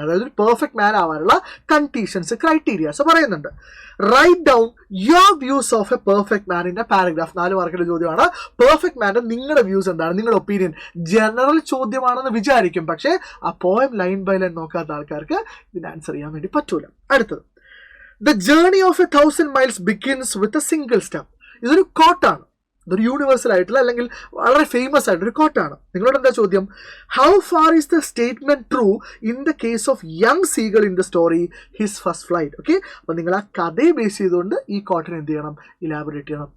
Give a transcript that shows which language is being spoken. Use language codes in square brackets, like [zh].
[ml] അതായത് ഒരു പെർഫെക്റ്റ് മാൻ ആവാനുള്ള കണ്ടീഷൻസ്, ക്രൈറ്റീരിയാസ് പറയുന്നുണ്ട്. [en] Write down your views of a perfect man in a paragraph. [ml] 4 മാർക്കിന്റെ ചോദ്യമാണ്. പെർഫെക്റ്റ് മാൻ്റെ നിങ്ങളുടെ വ്യൂസ് എന്താണ്, നിങ്ങളുടെ ഒപ്പീനിയൻ. ജനറൽ ചോദ്യമാണെന്ന് വിചാരിക്കും, പക്ഷേ ആ പോയം ലൈൻ ബൈ ലൈൻ നോക്കാത്ത ആൾക്കാർക്ക് ഇതിന് ആൻസർ ചെയ്യാൻ വേണ്ടി പറ്റൂല. [en] അടുത്തത്, The journey of 1,000 miles begins with a single step. [ml] ഇതൊരു കോട്ടാണ്, ഇതൊരു യൂണിവേഴ്സൽ ആയിട്ടുള്ള അല്ലെങ്കിൽ വളരെ ഫേമസ് ആയിട്ടൊരു കോട്ടാണ്. നിങ്ങളോട് എന്താ ചോദ്യം, [en] How far is the statement true in the case of young seagull in the story his first flight. [ml] Okay, അപ്പോൾ നിങ്ങൾ ആ കഥയെ ബേസ് ചെയ്തുകൊണ്ട് ഈ കോട്ടിനെ എന്ത് ചെയ്യണം, ഇലാബറേറ്റ് ചെയ്യണം.